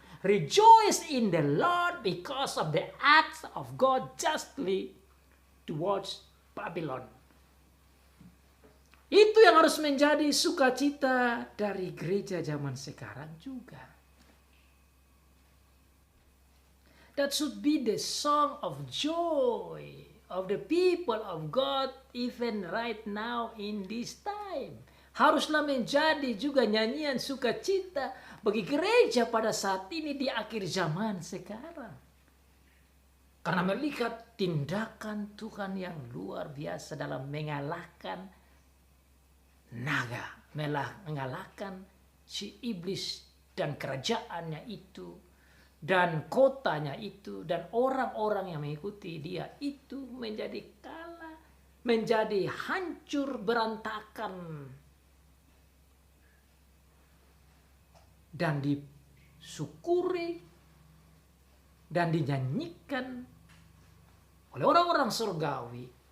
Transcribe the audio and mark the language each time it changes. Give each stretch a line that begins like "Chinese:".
English: Rejoice in the Lord because of the acts of God justly towards Babylon.
Indonesian: Itu yang harus menjadi sukacita dari gereja zaman sekarang juga.
English: That should be the song of joy of the people of God even right now in this time.
Indonesian: Haruslah menjadi juga nyanyian sukacita bagi gereja pada saat ini di akhir zaman sekarang. Karena melihat tindakan Tuhan yang luar biasa dalam mengalahkan naga, mengalahkan si iblis dan kerajaannya itu, dan kotanya itu, dan orang-orang yang mengikuti dia itu menjadi kalah, menjadi hancur berantakan, dan disyukuri dan dinyanyikan oleh orang-orang surgawi.